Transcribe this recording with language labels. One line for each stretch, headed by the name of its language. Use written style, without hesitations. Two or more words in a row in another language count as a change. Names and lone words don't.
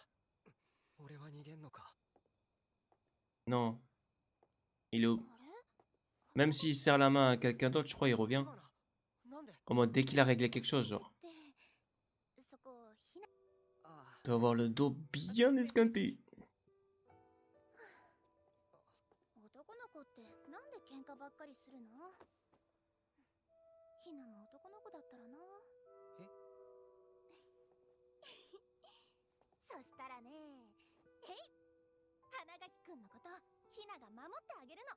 French: Non. Il est... Même s'il serre la main à quelqu'un d'autre, je crois il revient. En mode dès qu'il a réglé quelque chose, genre. doit avoir le dos bien esquinté.
Japanese: 男の子ってなんで喧嘩ばっかりするの？ひなも男の子だったらな。えそしたらね、へい、花垣くんのことひなが守ってあげるの。